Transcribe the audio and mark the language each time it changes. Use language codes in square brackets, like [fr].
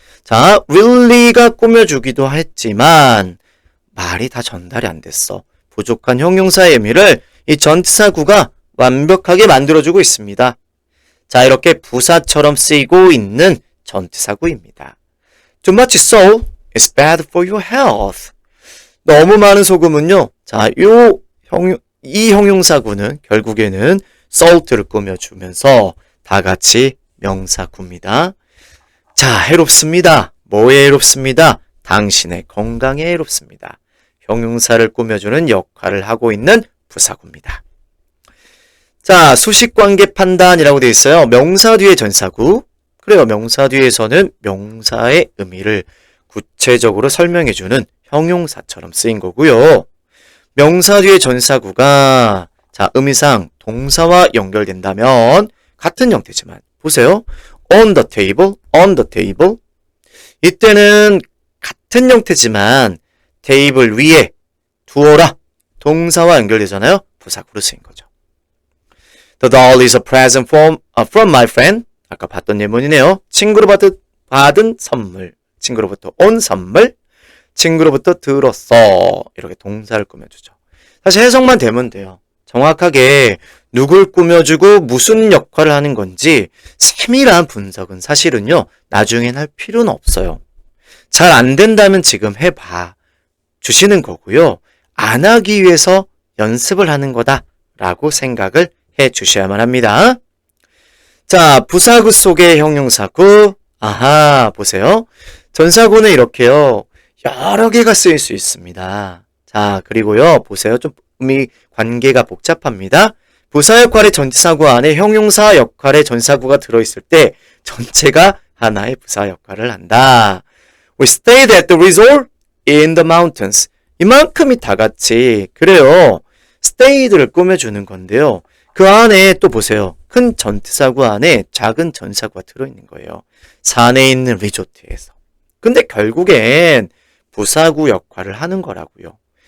[ko] 자, really가 꾸며주기도 했지만 말이 다 전달이 안 됐어. 부족한 형용사의 의미를 이 전치사구가 완벽하게 만들어주고 있습니다. 자, 이렇게 부사처럼 쓰이고 있는 전치사구입니다. [en] Too much salt is bad for your health. [ko] 너무 많은 소금은요. 자, 이 형용사구는 결국에는 salt를 꾸며주면서 다 같이 명사구입니다. 자, 해롭습니다. 뭐에 해롭습니다? 당신의 건강에 해롭습니다. 형용사를 꾸며주는 역할을 하고 있는 부사구입니다. 자, 수식관계 판단이라고 되어 있어요. 명사 뒤에 전사구. 그래요. 명사 뒤에서는 명사의 의미를 구체적으로 설명해주는 형용사처럼 쓰인 거고요. 명사 뒤에 전사구가 자, 의미상 동사와 연결된다면 같은 형태지만 보세요. [en] on the table, on the table. [ko] 이때는 같은 형태지만 테이블 위에 두어라. 동사와 연결되잖아요. 부사구로 쓰인 거죠. [en] The doll is a present from my friend. [ko] 아까 봤던 예문이네요. 친구로 받은 선물. 친구로부터 온 선물. 친구로부터 들었어. 이렇게 동사를 꾸며주죠. 사실 해석만 되면 돼요. 정확하게 누굴 꾸며주고 무슨 역할을 하는 건지 세밀한 분석은 사실은요. 나중엔 할 필요는 없어요. 잘 안 된다면 지금 해봐 주시는 거고요. 안 하기 위해서 연습을 하는 거다라고 생각을 해 주셔야만 합니다. 자, 부사구 속의 형용사구. 아하, 보세요. 전사구는 이렇게요. 여러 개가 쓰일 수 있습니다. 자, 그리고요. 보세요. 좀 관계가 복잡합니다. 부사 역할의 전치사구 안에 형용사 역할의 전사구가 들어있을 때 전체가 하나의 부사 역할을 한다. [en] We stayed at the resort in the mountains. [ko] 이만큼이 다 같이 그래요. stayed를 꾸며주는 건데요. 그 안에 또 보세요. 큰 전치사구 안에 작은 전사구가 들어있는 거예요. 산에 있는 리조트에서. 근데 결국엔 부사구 역할을 하는 거라고요.